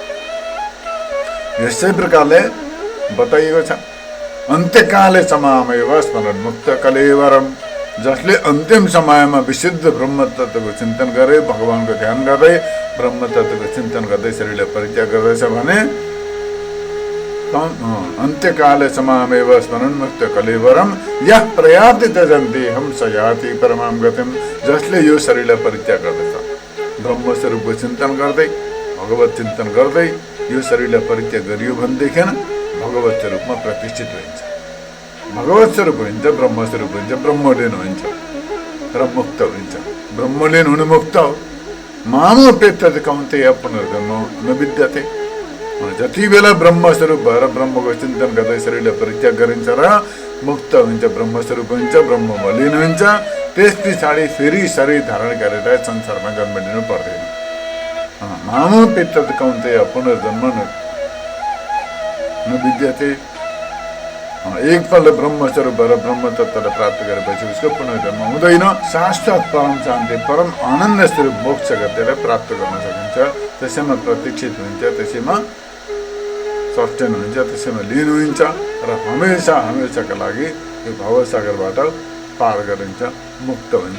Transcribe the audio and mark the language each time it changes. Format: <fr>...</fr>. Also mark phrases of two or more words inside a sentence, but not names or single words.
<ne>यसै प्रकारले बताइएको छ,</ne> <sa>अन्त्यकाले समामेव स्मरण मुक्त कलेवरम।</sa> <ne>जसले अन्तिम समयमा विशुद्ध ब्रह्म तत्त्वको चिन्तन गरे, भगवानको ध्यान गर्दै ब्रह्म तत्त्वको चिन्तन गर्दै शरीरलाई परित्याग गर्दैछ भने</ne> <sa>अन्त्यकाले समामेव स्मरण मुक्त कलेवरम यः प्रयाति त्यजन्ति हम स याति परमां गतिम।</sa> <ne>जसले यो शरीरलाई परित्याग गर्दछ, ब्रह्मस्वरूपको चिन्तन गर्दै भगवत चिन्तन गर्दै यो शरीरलाई परित्याग गरियो भनेदेखि भगवत स्वरूपमा प्रतिष्ठित हुन्छ, भगवत स्वरूप हुन्छ, ब्रह्मस्वरूप हुन्छ, ब्रह्मलीन हुन्छ र मुक्त हुन्छ। ब्रह्मलीन हुनु मुक्त हो।</ne> <sa>मामो पेत्तति कौन्तेय पुनर्जन्म न विद्यते।</sa> <ne>जति बेला ब्रह्मस्वरूप भएर ब्रह्मको चिन्तन गर्दै शरीरलाई परित्याग गरिन्छ र मुक्त हुन्छ, ब्रह्मस्वरूप हुन्छ, ब्रह्ममा लीन हुन्छ, त्यस पछाडि फेरि शरीर धारण गरेर संसारमा जन्म लिनु पर्दैन।</ne> <sa>मामो पेत्तति कौन्तेय पुनर्जन्म न विद्यते।</sa> <ne>एकपल्ट ब्रह्मस्वरूप भएर ब्रह्म तत्त्वलाई प्राप्त गरेपछि उसको पुनर्जन्म हुँदैन। शाश्वत परम शान्ति परम आनन्द स्वरूप मोक्ष गतिलाई प्राप्त गर्न सकिन्छ। त्यसैमा प्रतीक्षित हुन्छ, त्यसैमा सस्टेन हुन्छ, त्यसैमा लीन हुन्छ र हमेसाका लागि यो भवसागरबाट पार गरिन्छ, मुक्त हुन्छ।</ne>